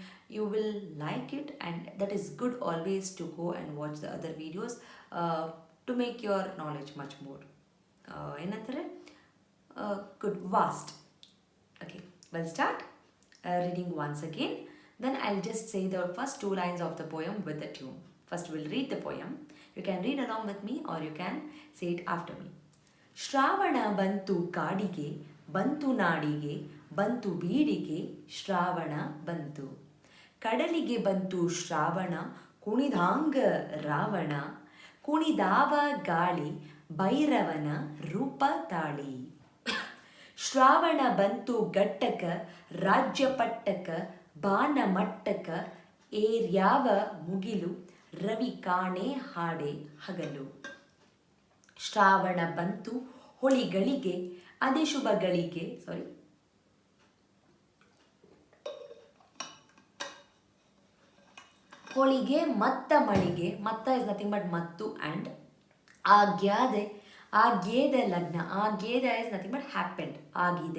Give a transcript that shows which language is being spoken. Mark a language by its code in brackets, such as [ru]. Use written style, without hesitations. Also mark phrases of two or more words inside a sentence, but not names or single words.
[en] You will like it, and that is good always to go and watch the other videos to make your knowledge much more good, vast. Okay, we'll start reading once again. Then I'll just say the first two lines of the poem with the tune. First we'll read the poem. You can read along with me or you can say it after me. [kn] ಶ್ರಾವಣ ಬಂತು ಕಾಡಿಗೆ, ಬಂತು ನಾಡಿಗೆ, ಬಂತು ಬೀಡಿಗೆ, ಶ್ರಾವಣ ಬಂತು. ಕಡಲಿಗೆ ಬಂತು ಶ್ರಾವಣ, ಕುಣಿದ್ಹಾಂಗ ರಾವಣ, ಕುಣಿದಾವ ಗಾಳಿ, ಭೈರವನ ರೂಪ ತಾಳಿ. ಶ್ರಾವಣ ಬಂತು ಘಟ್ಟಕ ರಾಜ್ಯ ಪಟ್ಟಕ ಬಾನ ಮಟ್ಟಕ ಏರ್ಯಾವ ಮುಗಿಲು ರವಿ ಕಾಣೆ ಹಾಡೆ ಹಗಲು. ಶ್ರಾವಣ ಬಂತು ಹೊಳಿಗಳಿಗೆ ಅದೇ ಶುಭಗಳಿಗೆ ಹೋಳಿಗೆ ಮತ್ತ ಮಳಿಗೆ, ಮತ್ತ [en] is nothing but [kn] ಮತ್ತು ಆ್ಯಂಡ್ ಆಗ್ಯಾದೆ ಆಗಿದೆ ಲಗ್ನ, ಆಗಿದೆ [en] is nothing but happened, [kn] ಆಗಿದೆ.